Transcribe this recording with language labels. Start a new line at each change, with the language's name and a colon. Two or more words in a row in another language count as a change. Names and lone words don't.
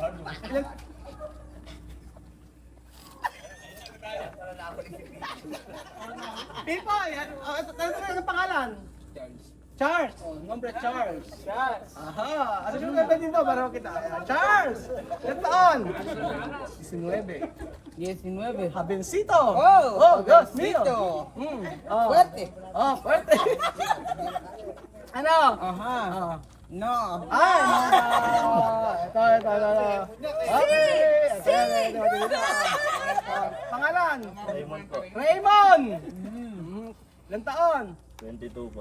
Filipino: Pipoy, ano pangalan?
Spanish: Charles. Nombre Charles. Aha.
Filipino: Ano yung ganda dito para kita? Charles. Ilang taon? 19.
Spanish: Jovencito. Dios mío. Fuerte. Fuerte.
Filipino: Ano? No. Ito. Okay. Pangalan? Raymond. Ilang taon? 22 po.